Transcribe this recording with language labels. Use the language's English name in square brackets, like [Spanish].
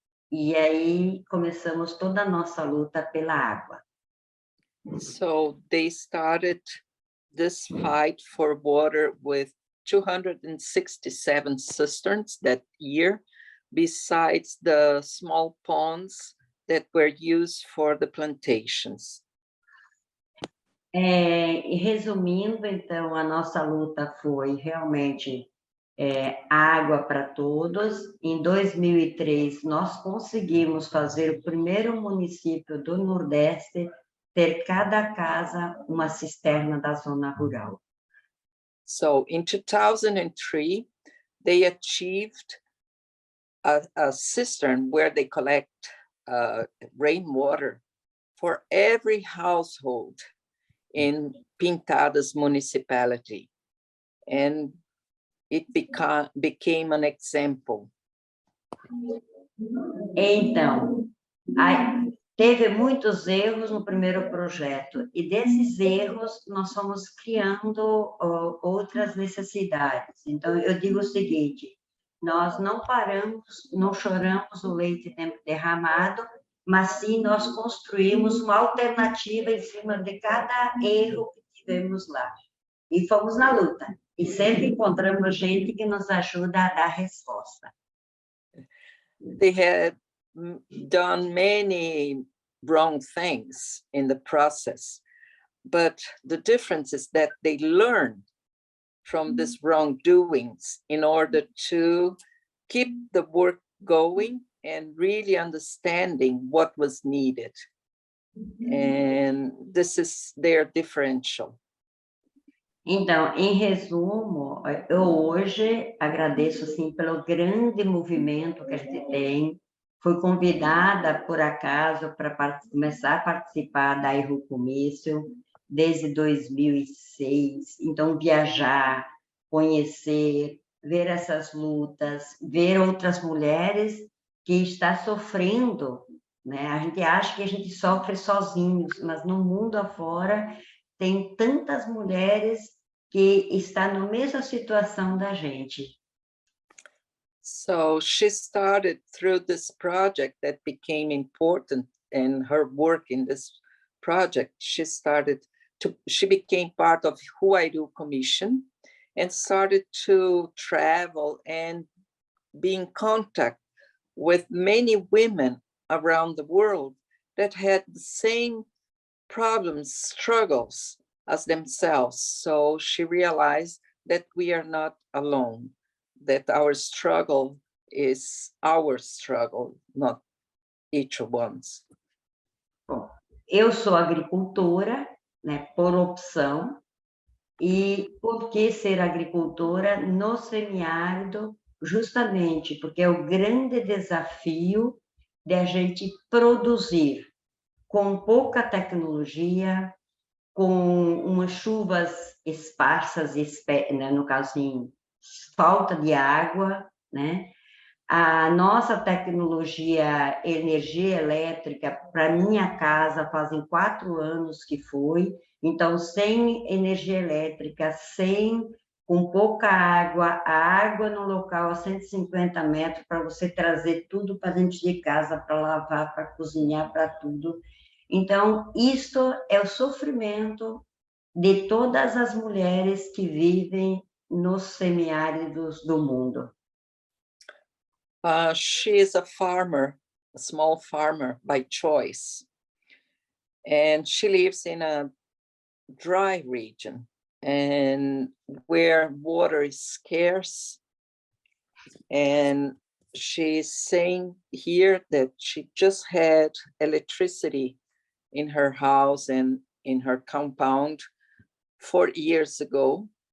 [Portuguese] E aí começamos toda a nossa luta pela água. [English] So they started this fight for water with 267 cisterns that year, besides the small ponds that were used for the plantations. [Portuguese] Resumindo, então, a nossa luta foi realmente água para todos. Em 2003, nós conseguimos fazer o primeiro município do Nordeste ter cada casa uma cisterna da zona rural. [English] So in 2003, they achieved a cistern where they collect rainwater for every household in Pintadas municipality. And it became an example. [Portuguese] Então, teve muitos erros no primeiro projeto, e desses erros nós fomos criando outras necessidades. Então, eu digo o seguinte, nós não paramos, não choramos o leite derramado, mas sim nós construímos uma alternativa em cima de cada erro que tivemos lá. E fomos na luta. E sempre encontramos gente que nos ajuda a dar resposta. [English] They had done many wrong things in the process, but the difference is that they learned from these wrongdoings in order to keep the work going and really understanding what was needed. And this is their differential. [Portuguese] Então, em resumo, eu hoje agradeço sim pelo grande movimento que a gente tem. Fui convidada, por acaso, para começar a participar da Erro Comício desde 2006. Então, viajar, conhecer, ver essas lutas, ver outras mulheres que estão sofrendo, né? A gente acha que a gente sofre sozinhos, mas no mundo afora tem tantas mulheres que estão na mesma situação da gente. [English] So she started through this project that became important, and her work in this project, she became part of Huayru Commission and started to travel and be in contact with many women around the world that had the same problems, struggles as themselves. So she realized that we are not alone, that our struggle is our struggle, not each one's. [Portuguese] Bom, eu sou agricultora, né, por opção, e por que ser agricultora no semiárido? Justamente porque é o grande desafio de a gente produzir com pouca tecnologia, com umas chuvas esparsas, né, no caso, assim, falta de água, né? A nossa tecnologia, energia elétrica, para minha casa, fazem 4 anos que foi, então, sem energia elétrica, com pouca água, a água no local a 150 metros, para você trazer tudo para dentro de casa, para lavar, para cozinhar, para tudo. Então, isto é o sofrimento de todas as mulheres que vivem nos semiáridos do mundo. [English] She is a farmer, a small farmer by choice. And she lives in a dry region and where water is scarce. And she's saying here that she just had electricity in her house and in her compound 4 years ago.